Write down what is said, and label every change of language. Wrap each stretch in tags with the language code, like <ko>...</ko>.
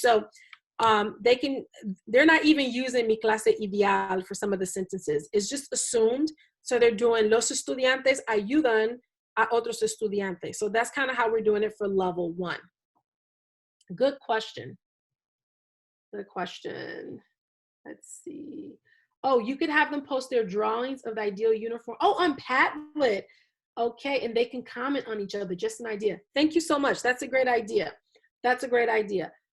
<en>So they're not even using</en> <es>mi clase ideal</es> <en>for some of the sentences. It's just assumed. So they're doing</en> <es>los estudiantes ayudan a otros estudiantes.</es> <en>So that's kind of how we're doing it for level 1. Good question. Good question. Let's see. Oh, you could have them post their drawings of the ideal uniform. Oh, on Padlet. Okay, and they can comment on each other. Just an idea. Thank you so much. That's a great idea. That's a great idea.</en>